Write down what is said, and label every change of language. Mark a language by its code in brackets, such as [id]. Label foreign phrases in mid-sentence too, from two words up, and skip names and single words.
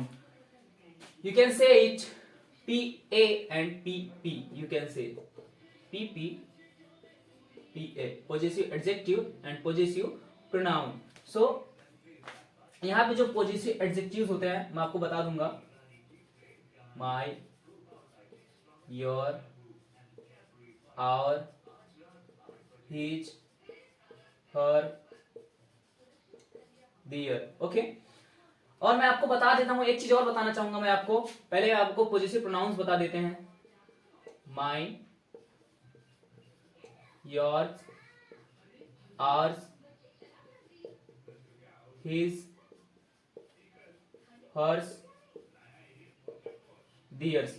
[en] You can say it PA and PP. You can say PP, PA. Possessive adjective and possessive pronoun. [hi] So यहाँ पे जो [en] possessive adjectives [hi] होते हैं मैं आपको बता दूंगा. [en] My, your, our, his, her, their. Okay. [hi] और मैं आपको बता देता हूं, एक चीज और बताना चाहूंगा मैं आपको, पहले आपको [en] positive pronouns [hi] बता देते हैं। [en] mine, yours, ours, his, hers, theirs.